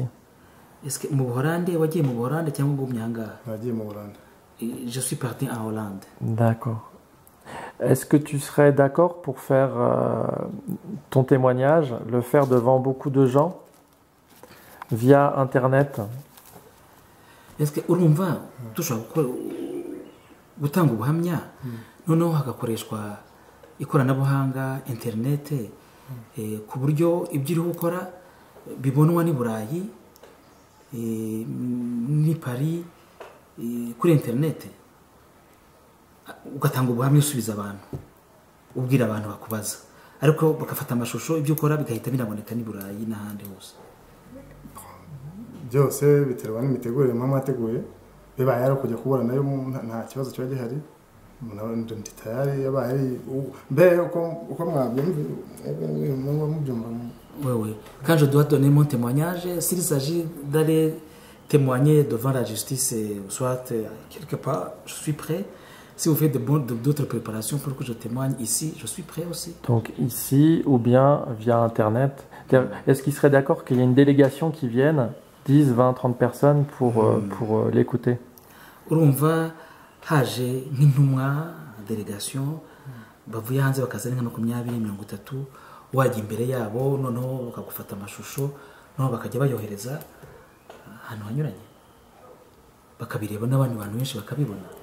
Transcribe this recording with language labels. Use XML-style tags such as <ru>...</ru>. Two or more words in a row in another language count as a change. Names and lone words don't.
<fr>Est-ce que je suis parti en Hollande. D'accord. Est-ce que tu serais d'accord pour faire ton témoignage, le faire devant beaucoup de gens, via Internet?</fr> <rw>Est-ce que urumva dushobora gutanga ubuhamya noneho hagakoreshwa ikoranabuhanga internet ku buryo ibyo uri gukora bibonwa ni Burayi ni Paris kuri internet ugatanga ubuhamya usubiza abantu ubwira abantu bakubaza ariko bakafata amashusho ibyo ukora bigahita binaboneka ni Burayi n'ahandi hose? Byose biterwa n'imitegurire mama ateguye bibaye ari kujya kubura nayo nta kibazo cyo gihari ndi tayari yabaye mbere uko mwabyumva.</rw> <fr>Oui. Quand je dois donner mon témoignage, s'il s'agit d'aller témoigner devant la justice, soit quelque part, je suis prêt. Si vous faites d'autres préparations pour que je témoigne ici, je suis prêt aussi. Donc ici ou bien via Internet. Est-ce qu'il serait d'accord qu'il y ait une délégation qui vienne, 10, 20, 30 personnes pour l'écouter?</fr> <rw>Urumva haje nk'intumwa délégation bavuye hanze bakaza nka 20-30 wajya imbere yabo noneho bakagufata amashusho noneho bakajya bayohereza ahantu hanyuranye bakabireba n'abandi bantu benshi bakabibona.</rw>